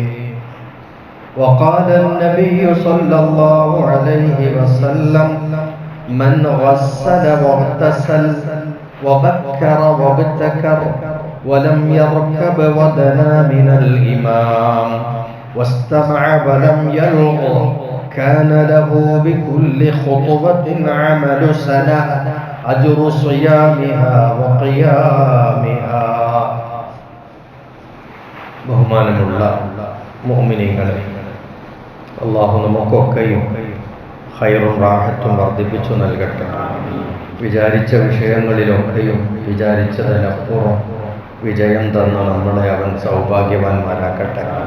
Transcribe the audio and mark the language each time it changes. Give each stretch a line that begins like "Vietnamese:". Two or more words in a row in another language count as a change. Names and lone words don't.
Arabic: وقال النبي صلى الله عليه وسلم: من غسل واغتسل وبكر وابتكر ولم يركب ودنا من الإمام واستمع ولم يلغ كان له بكل خطبة عمل سنة أجر صيامها وقيامها.
Malayalam: ബഹുമാനമുള്ള മുഅ്മിനീങ്ങളെ, അല്ലാഹു നമുക്കൊക്കെയും ഖൈറും റാഹത്തും വർദ്ധിപ്പിച്ചു നൽകട്ടെ. വിചാരിച്ച വിഷയങ്ങളിലൊക്കെയും വിചാരിച്ചതിനപ്പുറം വിജയം തന്ന നമ്മളെ അവൻ സൗഭാഗ്യവാന്മാരാക്കട്ടെ.